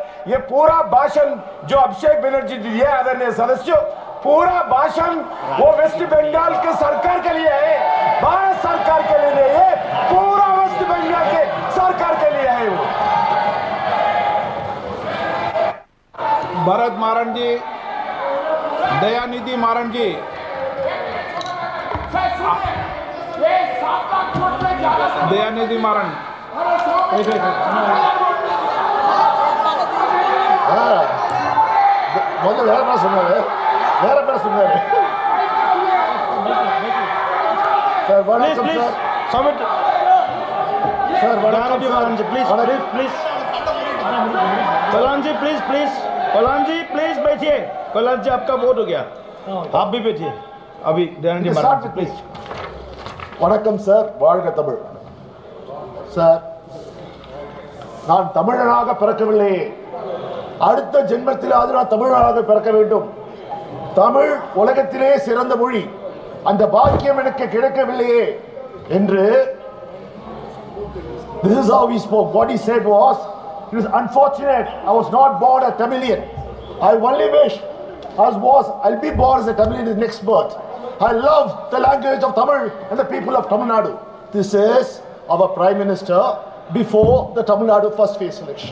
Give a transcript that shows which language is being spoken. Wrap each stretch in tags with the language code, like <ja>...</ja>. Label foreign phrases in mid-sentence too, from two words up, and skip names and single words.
<hi>ये पूरा भाषण जो अभिषेक बनर्जी दिया आदरणीय सदस्यों, पूरा भाषण वो वेस्ट बंगाल के सरकार के लिए है, भारत सरकार के लिए नहीं है, पूरा वेस्ट बंगाल के सरकार के लिए है। वो भरत मारन जी, दयानिधि मारन जी। दयानिधि मारन। ಮೊದಲು ಬೇರೆ ಬೇರೆ ಸುಮ್ಮನೆ ಸರ್ ವಣಕಂ ಸರ್ ಸಮಿಟ್ ಸರ್ ವಣಕಂ ಸರ್ प्लीज कल्याण जी प्लीज कल्याण जी प्लीज बैठिए। कल्याण जी आपका वोट हो गया, आप भी बैठिए अभी। दयानंद जी महाराज प्लीज।</hi> <ta>வணக்கம் சார், வாழ்க தமிழ் சார்। நான் தமிழனாக பிறக்கவில்லையே, அடுத்த ஜென்மத்திலாவது நான் தமிழனாக பிறக்க வேண்டும்। தமிழ் உலகத்திலே சிறந்த மொழி, அந்த பாக்கியம் எனக்கு கிடைக்கவில்லையே என்று</ta> <en>this is how he spoke. What he said was, it was unfortunate I was not born a Tamilian. I only wish I'll be born as a Tamilian in the next birth. I love the language of Tamil and the people of Tamil Nadu. This is our Prime Minister before the Tamil Nadu first phase election.</en>